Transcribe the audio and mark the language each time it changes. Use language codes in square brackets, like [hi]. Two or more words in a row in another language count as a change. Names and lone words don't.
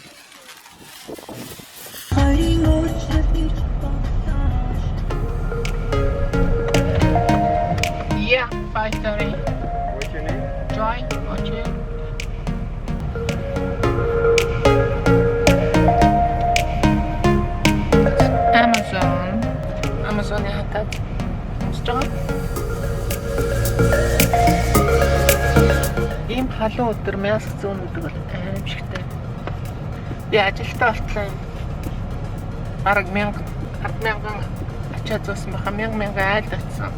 [en] Yeah, 5:30. What's your name? Joy, what's your name? Amazon [mn] хатаад сонсож байгаа. Ийм халуун өдөр 1100 өдөр бол аимшигтай. Би ажилтаа болтлоо. Бараг 1000 ачаа зөөсөн баха 1000 айлд очсон.